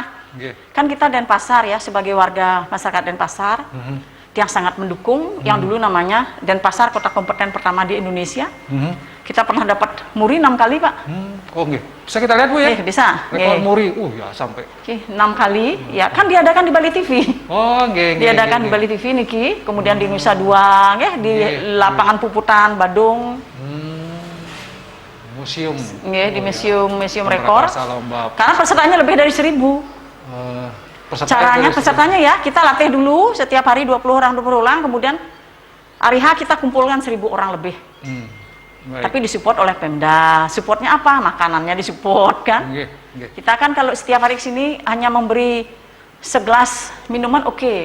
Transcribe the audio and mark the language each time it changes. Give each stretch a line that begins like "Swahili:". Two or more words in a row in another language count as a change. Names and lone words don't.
Indonesian: Kan kita Denpasar ya sebagai warga masyarakat Denpasar yang sangat mendukung yang dulu namanya Denpasar kota kompeten pertama di Indonesia. Kita pernah dapat muri 6 kali, Pak. Oh, nggih. Bisa kita lihat, Bu ya? Bisa. Rekor muri. Ya sampai. 6 kali. Ya, kan diadakan di Bali TV. Oh, nggih. Diadakan di Bali TV niki, kemudian di Nusa Dua, nggih, di lapangan Puputan Badung. Museum. Nggih, di museum rekor. Karena pesertanya lebih dari 1000. Caranya pesertanya ya, kita latih dulu setiap hari 20 orang, kemudian hari H kita kumpulkan 1000 orang lebih. Tapi disupport oleh Pemda. Supportnya apa? Makanannya disupport kan. Kita kan kalau setiap hari sini hanya memberi segelas minuman oke.